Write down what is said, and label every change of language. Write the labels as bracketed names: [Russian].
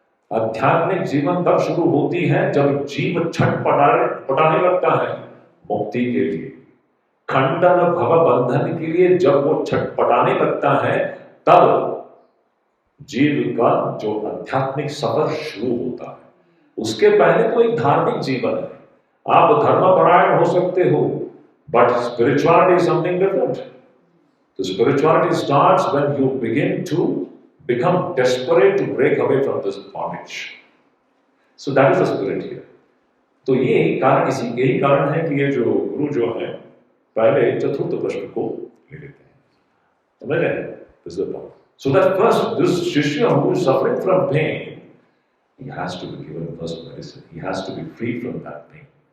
[Hindi] आध्यात्मिक जीवन तब शुरू होती है जब जीव छटपटाने लगता है मुक्ति के लिए, खंडन भव बंधन के लिए। जब वो छटपटाने लगता है तब जीव का जो आध्यात्मिक सफर शुरू होता है। उसके पहले तो एक धार्मिक जीवन है, आप धर्मपरायण हो सकते हो, [English] But spirituality is something different. तो spirituality starts when you begin to become desperate to break away from this bondage. So that is the spirit here. [Hindi] तो ये कारण, यही कारण है कि ये जो गुरु जो है पहले चतुर्थ प्रश्न को ले लेते हैं, समझ रहे हैं? [English] This is the point. So that first, this Shishya who is suffering from pain, he has to be given first medicine. He has to be free from that pain.